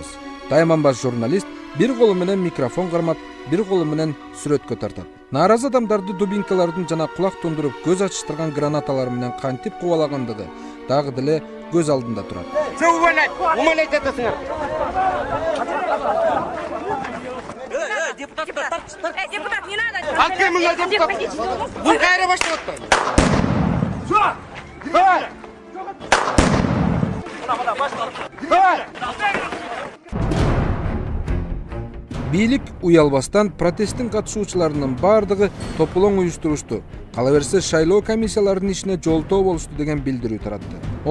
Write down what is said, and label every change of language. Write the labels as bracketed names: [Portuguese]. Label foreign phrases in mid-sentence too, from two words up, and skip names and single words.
[Kyrgyz] Тайманбаш журналист бир колу менен микрофон кармап, бир колу менен сүрөткө тартат. Нааразы адамдарды дубинкалардын жана кулак тундуруп көз ачыштырган гранаталар менен кантип кубалагандыгы дагы деле көз алдында турат. Умалять атасыңар. Депутат, [Russian] не надо. Открой меня, депутат. Вы [Kyrgyz] кайра баштап атпайбы. [Russian] Всё. Давай. [Kyrgyz] Бийлик уялбастан протесттин катышуучуларынын бардыгы тополоң уюштурушту. Кала берсе шайлоо комиссияларынын ишине жолтоо болушту деген билдирүү таратты.